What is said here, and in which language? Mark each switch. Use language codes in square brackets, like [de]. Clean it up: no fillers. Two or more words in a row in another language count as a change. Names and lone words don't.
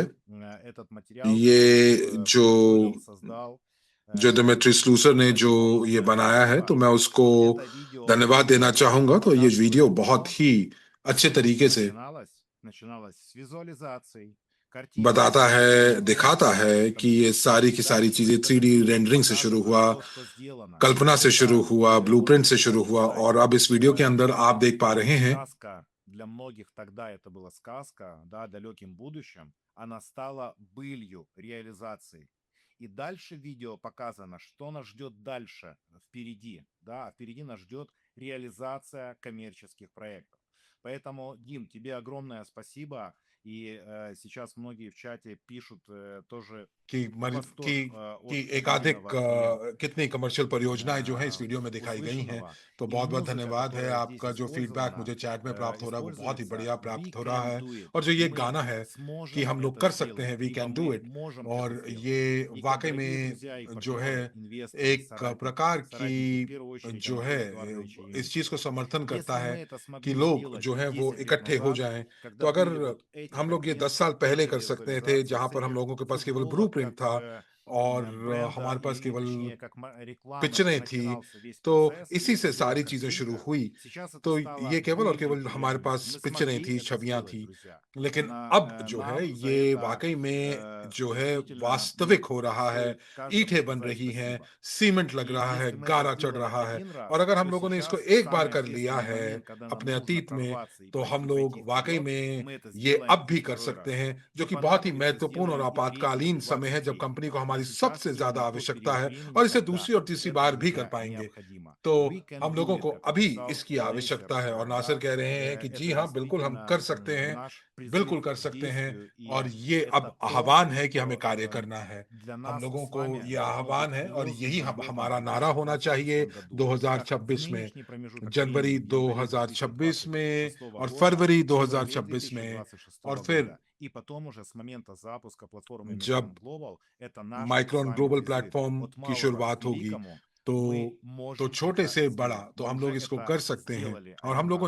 [ru] этот материал, [hi] ये [ru] который [hi] जो [ru] Юлиан создал, [hi] जो दिमित्री स्लूसर ने जो ये बनाया है, तो मैं उसको धन्यवाद देना चाहूंगा। तो ये वीडियो बहुत ही अच्छे तरीके से [ru] начиналось с визуализацией, [hi] बताता है, दिखाता है कि ये सारी की सारी चीजें 3D रेंडरिंग से शुरू हुआ, कल्पना से शुरू हुआ, ब्लूप्रिंट से शुरू हुआ, और अब इस वीडियो के अंदर आप देख पा रहे हैं [ru] сказка для многих тогда это была сказка, да, о далеким будущем, она стала былью реализации. И дальше в видео показано, что нас ждет дальше впереди, да, впереди нас ждет реализация коммерческих проектов. Поэтому, Дим, тебе огромное спасибо. И сейчас многие в чате пишут тоже [hi] कि [ru] восторг [hi] कि [ru] от [hi] एकाधिक [ru] увиденного. И [hi] कितनी कमर्शियल परियोजनाएं जो हैं इस वीडियो में दिखाई गई हैं, [ru] услышанного, [hi] तो [ru] и [hi] बहुत बहुत [ru] музыка, [hi] धन्यवाद है। [ru] которая здесь [hi] आपका जो फीडबैक मुझे [ru] использована, [hi] चैट में प्राप्त हो रहा है वो बहुत ही बढ़िया [ru] используется [hi] प्राप्त [en] We [hi] हो रहा [en] Can [hi] है। [en] Do It. [hi] और जो [ru] И [hi] ये [ru] мы [hi] गाना है कि [ru] сможем [hi] हम लोग [ru] это [hi] कर सकते [ru] сделать, [hi] हैं, [en] वी [ru] ибо [en] can do [ru] мы [en] इट, [ru] можем [hi] और [ru] это сделать. [hi] ये [ru] И как [hi] वाकई [ru] дорогие [hi] में [ru] друзья и [hi] जो है [ru] партнеры, инвесторы, [hi] एक प्रकार [ru] соратники, в [hi] की [ru] первую очередь [hi] जो [ru] Анатолий [hi] है [ru] Эдуардович [hi] इस [ru] Ильин. [hi] चीज को समर्थन करता [ru] Если [hi] है [ru] мы это [hi] कि [ru] смогли [hi] लोग [ru] сделать [hi] जो है वो [ru] 10 лет [hi] इकट्ठे हो [ru] назад, [hi] जाएं। तो [ru] когда [hi] अगर [ru] были вот эти [hi] हम लोग ये 10 [ru] конференции [hi] साल [ru] по [hi] पहले [ru] теме [hi] कर सकते थे, [ru] визуализации, [hi] जहां [ru] с [hi] पर हम [ru] этим [hi] लोगों के पास केवल [ru] футболом, [hi] ब्लूप्रिंट [ru] как [hi] था और [ru] бренда, [hi] हमारे पास [ru] или [hi] केवल [ru] точнее как рекламы [hi] पिक्चरें थी, [ru] начинался весь [hi] तो [ru] процесс, и [hi] इसी [ru] это [hi] से [ru] была [hi] सारी चीजें शुरू [ru] картинка. [hi] हुई। [ru] Сейчас это [hi] तो [ru] стало [hi] ये केवल और [ru] более [hi] केवल हमारे [ru] реальным. [hi] पास [ru] Мы [hi] पिक्चरें [ru] смогли [hi] थी, [ru] это [hi] छवियां [ru] сделать, [hi] थी, [ru] друзья. [hi] लेकिन अब जो है [ru] Нам за [hi] ये [ru] это [hi] वाकई में जो है [ru] действительно [hi] वास्तविक हो रहा है, [ru] стоит каждому [hi] ईंटें बन [ru] сказать [hi] रही हैं, [ru] спасибо. [hi] सीमेंट लग [ru] И [hi] रहा है, [ru] если мы это [hi] गारा चढ़ [ru] сделали [hi] रहा है। [ru] один раз, [hi] और अगर हम [ru] то [hi] लोगों ने इसको [ru] сейчас [hi] एक बार [ru] самый [hi] कर लिया [ru] ответственный [hi] है [ru] момент, когда нам [hi] अपने [ru] нужно [hi] अतीत में, [ru] прорваться и [hi] तो हम [ru] пойти [hi] लोग वाकई [ru] вперед, [hi] में [ru] мы это [hi] ये [ru] сделаем [hi] अब भी कर [ru] второй [hi] सकते [ru] раз. [hi] हैं, जो [ru] И [hi] कि बहुत ही [ru] понадобится [hi] महत्वपूर्ण और [ru] сделаем и третий, и [hi] आपातकालीन समय है, जब [ru] 23. [hi] कंपनी को हमारी [ru] Но сейчас [hi] सबसे ज्यादा [ru] именно тот [hi] आवश्यकता [ru] период [hi] है, [ru] времени, [hi] और इसे [ru] когда [hi] दूसरी और तीसरी [ru] это, [hi] बार भी कर [ru] друзья, [hi] पाएंगे। [ru] необходимо. [hi] तो [en] We can [hi] हम [en] do [hi] लोगों [en] it, [hi] को [ru] как [hi] अभी [ru] написал [hi] इसकी [ru] Нейсер, [hi] आवश्यकता है, और नासिर [ru] да, [hi] कह रहे हैं कि जी [ru] это [hi] हाँ, बिल्कुल हम कर [ru] действительно [hi] सकते हैं, [ru] наш [hi] बिल्कुल [ru] призыв [hi] कर [ru] к [hi] सकते हैं। [ru] действию, [hi] और [ru] и [hi] ये अब [ru] это то, [hi] आह्वान है कि हमें [ru] что [hi] कार्य करना है। [ru] для [hi] हम [ru] нас [hi] लोगों [ru] с [hi] को [ru] вами [hi] ये [ru] должно [hi] आह्वान [ru] быть [hi] है, और यही [ru] лозунгом в этом [hi] हमारा नारा होना चाहिए [ru] 2026 году. Итак, в [hi] 2026 में, [ru] нынешний промежуток [hi] जनवरी [ru] времени, январе [hi] 2026 में [ru] 2026 [hi] और [ru] года, [hi] फरवरी [ru] феврале [hi] 2026 में, [ru] 2026 [hi] और फिर [ru] года, и потом уже с момента запуска платформы [hi] जब [ru] Micron Global, это наш с [hi] माइक्रोन [ru] вами [hi] ग्लोबल [ru] призыв. [hi] प्लेटफॉर्म [ru] От [hi] की [ru] малого к [hi] शुरुआत होगी, [ru] великому [hi] तो [ru] мы можем [hi] छोटे [ru] это [hi] से बड़ा, [ru] сделать. [hi] तो [ru] Мы [hi] हम [ru] уже [hi] लोग इसको [ru] это [hi] कर सकते हैं, [ru] сделали [hi] और हम [ru] один [hi] लोगों